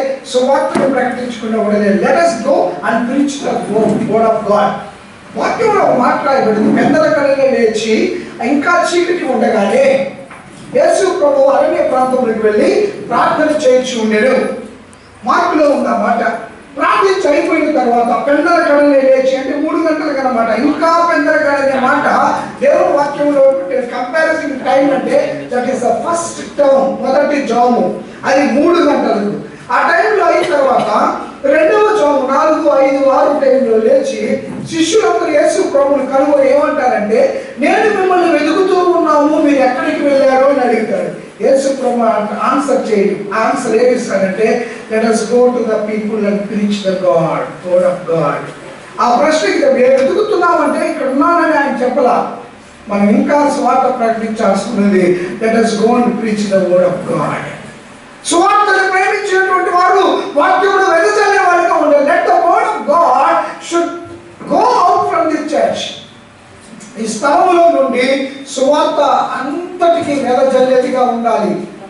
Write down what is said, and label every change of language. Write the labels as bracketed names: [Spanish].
[Telugu] సువార్తను ప్రకటించుకున్నప్పుడే [English] Let us go and preach the word of God. [Telugu] వాక్యంలో మాట్లాడబడింది, పెద్దల కళలో లేచి ఇంకా చీకటి ఉండగానే యేసు ప్రభు అరణ్య ప్రాంతంలోకి వెళ్ళి ప్రార్థన చేయించి ఉండేడు. మార్కులో ఉందన్నమాట. ప్రార్థించి అయిపోయిన తర్వాత పెద్దల కళలో లేచి అంటే 3 గంటలకు అన్నమాట. ఇంకా పెద్దల కళనే మాట దేవుని వాక్యంలో కంపారిజన్ టైం అంటే [English] that is the first term, [Telugu] మొదటి జాము, అది 3 గంటలకు. ఆ టైంలో అయిన తర్వాత రెండవ జాము 4, 5, 6 టైంలో లేచి శిష్యులందరూ యేసు ప్రభువుని కనుగొని ఏమంటారంటే, నేను మిమ్మల్ని వెతుకుతూ ఉన్నాము, మీరు ఎక్కడికి వెళ్ళారు అని అడుగుతారు. యేసు ప్రభు ఆన్సర్ చేయండి. Answer ఏమిస్తాడంటే, [English] Let us go to the people and preach the word of God. [Telugu] ఆ ప్రశ్నకి మేము వెతుకుతున్నామంటే ఇక్కడ ఉన్నానని ఆయన చెప్పలా, మనం ఇంకా సువార్త ప్రకటించాల్సి ఉన్నది. [English] Let us go and preach the word of God. [Telugu] సువార్తను ప్రేమించేటువంటి వారు వాక్యమును వెదజల్లే వారిగా ఉండాలి. [English] Let the word of God should go out from the church. [Telugu] ఈ స్థలములో నుండి సువార్త అంతటికి వెదజల్లేదిగా ఉండాలి.